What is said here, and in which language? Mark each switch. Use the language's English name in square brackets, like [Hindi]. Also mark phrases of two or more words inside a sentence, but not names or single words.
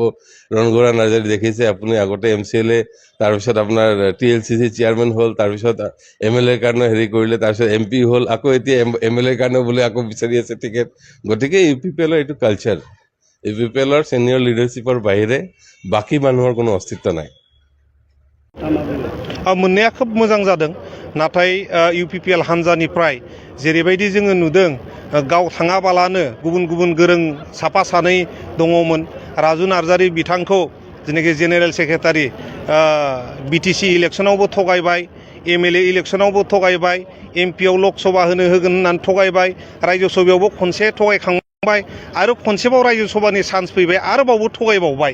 [Assamese] ৰণগৌৰা নাৰ্জাৰী দেখিছে আপুনি, আগতে MCLA, তাৰপিছত আপোনাৰ TLCC চেয়াৰমেন হ'ল, তাৰপিছত MLA কাৰণে কৰিলে, তাৰপিছত MP হ'ল, আকৌ এতিয়া MLA কাৰণে বোলে আকৌ বিচাৰি আছে টিকেট। গতিকে UPPLৰ এইটো কালচাৰ। UPPLৰ [English] senior leadership [Assamese] বাহিৰে বাকী মানুহৰ কোনো অস্তিত্ব নাই। [Bodo] मोननाया खोब मोजां जादों, नाथाय UPPL हान्जानिफ्राय जेरैबायदि जोङो नुदों, गाव थाङाबालानो गुबुन गोरों साफा सानै दङमोन। राजु नार्जारी बिथांखौ जेनेखि [English] general secretary [Bodo] BTC इलेक्शनावबो थगायबाय, MLA इलेक्शनावबो थगायबाय, MP आव लकसभा होगोन होननानै थगायबाय, राज्य सभायावबो खनसे थगायखांबाय आरो खनसेबाव राज्य सभानि चान्स फैबाय, आरोबावबो थगायबावबाय।